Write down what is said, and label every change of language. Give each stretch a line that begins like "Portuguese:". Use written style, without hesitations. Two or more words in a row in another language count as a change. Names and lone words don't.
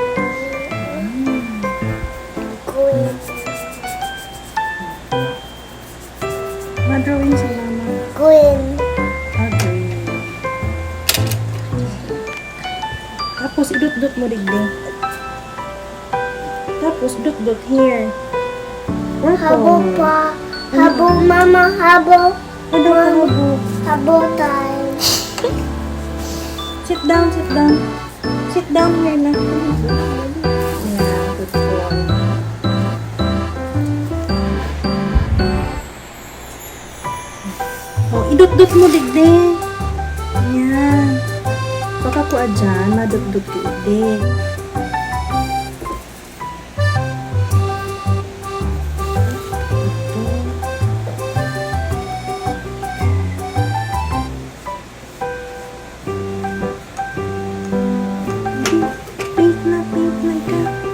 English: Queen.
Bikol: Madrawing sa mama.
English: Queen. Okay.
Bikol: Tapos, idot-dot mo digding. Tapos,
English: dot-dot here.
Bikol: Habo
English: Purple.
Bikol: pa. Habo, mama. Habo. Ano ka habo? Habo time.
English: Sit down, sit down. Sit down here na. Yeah, good boy.
Bikol: Oh, idot-dot mo digding. Yan. Baka ko adyan, madot-dot ko digding. Pink na ikaw.